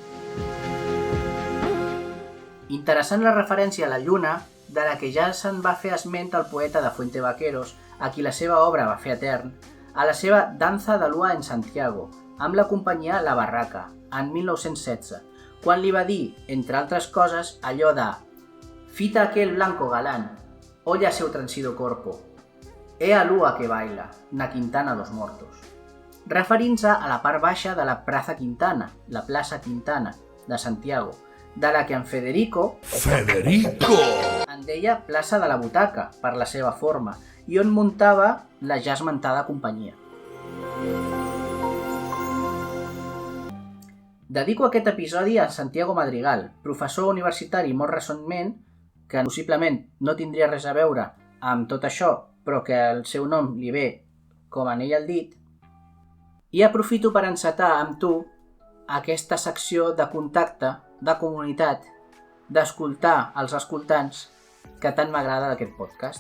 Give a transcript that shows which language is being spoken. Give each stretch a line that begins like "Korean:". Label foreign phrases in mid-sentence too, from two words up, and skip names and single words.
Catalan: Interessant la referència a la lluna, de la que ja se'n va fer esment el poeta de Fuente Vaqueros, a qui la seva obra va fer etern, a la seva Danza de Lua en Santiago, amb la companyia La Barraca, en 1916, quan li va dir, entre altres coses, allò de
Galician: «Fita aquel blanco galán, olla seu transido corpo, he a lua que baila, na Quintana los Mortos»,
Catalan: referint-se a la part baixa de la Plaza Quintana, la plaça Quintana, de Santiago, de la que en Federico en deia plaça de la Butaca, per la seva forma, i on muntava la ja esmentada companyia. Dedico aquest episodi a Santiago Madrigal, professor universitari molt recentment, que possiblement no tindria res a veure amb tot això, però que el seu nom li ve com en ell el dit, i aprofito per encetar amb tu aquesta secció de contacte, de comunitat, d'escoltar els escoltants que tant m'agrada d'aquest podcast.